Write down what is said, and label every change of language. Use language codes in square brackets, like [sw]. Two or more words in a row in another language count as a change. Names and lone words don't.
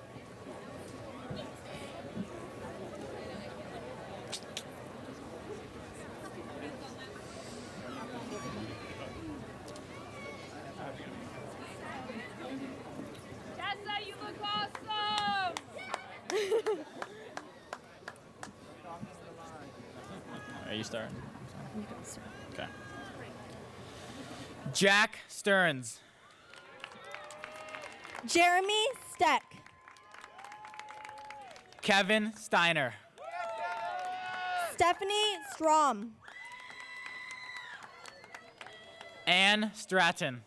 [en] Tessa, you look awesome! Are you starting? You can start. Okay. Jack Stearns. Jeremy Steck. Kevin Steiner. Stephanie Strom. Ann Stratton.